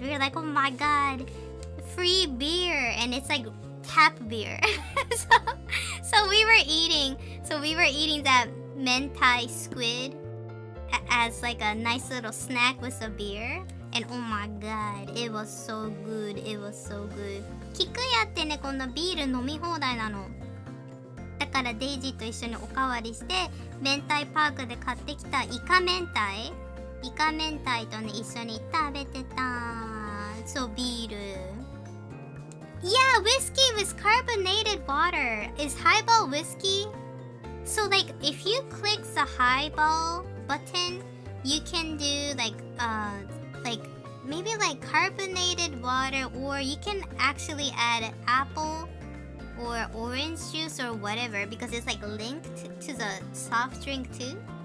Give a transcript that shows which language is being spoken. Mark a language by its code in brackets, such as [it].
[en] We were like, oh my god, free beer. And it's like tap beer. so we were eating that mentai squid as like a nice little snack with a beer. And oh my god, it was so good. It was so good. [ja] キクヤってね、このビール飲み放題なの。だからデイジーと一緒におかわりして、明太パークで買ってきたイカ明太とね、一緒に食べてた。そう、ビール。 [en] Yeah, whiskey with carbonated water. Is highball whiskey? So like, if you click the highball button, you can do like maybe like carbonated water, or you can actually add apple or orange juice or whatever, because it's like linked to the soft drink too.